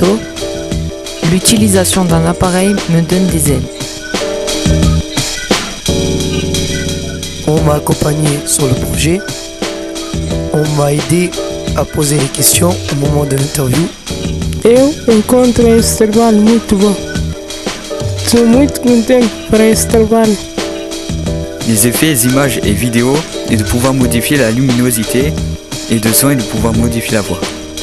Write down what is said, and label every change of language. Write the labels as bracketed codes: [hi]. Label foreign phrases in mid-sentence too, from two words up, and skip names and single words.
[fr] L'utilisation d'un appareil me donne des ailes. On m'a accompagné sur le projet. On m'a aidé à poser les questions au moment de l'interview. [pt] Eu encontro esse trabalho muito bom. Estou muito contente por esse trabalho. [fr] Les effets, les images et vidéos, et de pouvoir modifier la luminosité et de son et de pouvoir modifier la voix.